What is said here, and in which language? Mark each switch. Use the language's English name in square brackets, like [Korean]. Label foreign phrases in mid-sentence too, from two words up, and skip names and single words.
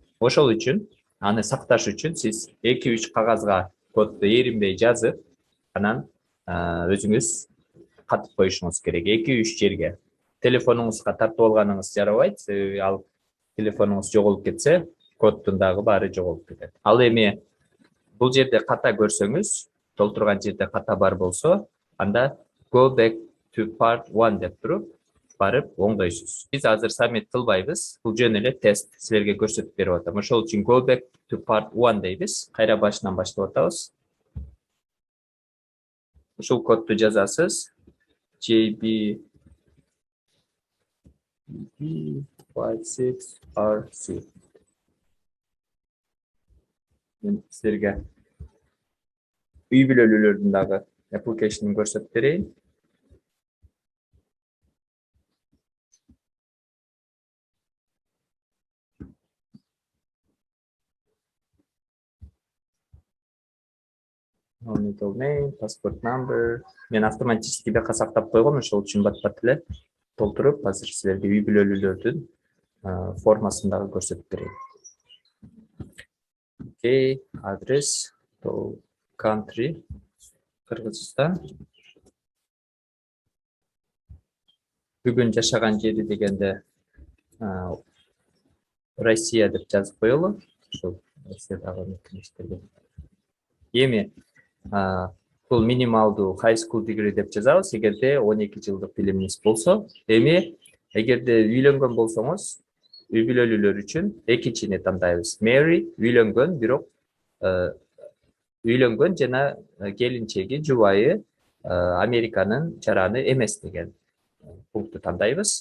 [Kyrgyz] Ошол үчүн аны сакташ үчүн сиз 2-3 кагазга кодду эринбей жазып, анан өзүңүз катып коюшуңуз керек. 2-3 жерге. Телефонуңузга тартып алганыңыз жарабайт, себеби ал телефонуңуз жоголуп кетсе, коддун дагы баары жоголуп кетет. Ал эми бул жерде ката көрсөңүз, толтурган жерде ката бар болсо, анда [English] go back to part 1 [Kyrgyz] деп туруп, барып оңдойсуз. Биз азыр submit кылбайбыз. Бул жөн эле тест силерге көрсөтүп берип атам. Ошол үчүн [English] go back to part 1 [Kyrgyz] дейбиз. Кайра башынан баштап атабыз. Ушул кодду жазасыз. JB56RC. Мен силерге үй бүлөлүүлөрдүн дагы application'ı көрсөтүп берейин. [English] Middle name, passport number. [Kyrgyz] Мен автоматически бияка сактап койгом, ошол үчүн бат эле толтуруп, азыр силерге үй бүлөлүүлөрдүн формасын дагы көрсөтүп берейин. Окей, адрес, country, Кыргызстан. Бүгүн жашаган жери дегенде Россия деп жазып коелу. Ошол Россиядагы мектептерге. Эми бул минималдуу [English] high school degree [Kyrgyz] деп жазабыз, эгерде 12 жылдык билимиңиз болсо. Эми эгерде үйлөнгөн болсоңуз, үй бүлөлүүлөр үчүн экинчини тандайбыз. Marry, үйлөнгөн, бирок үйлөнгөн жана келинчеги, жубайы Американын жараны эмес деген пункту тандайбыз.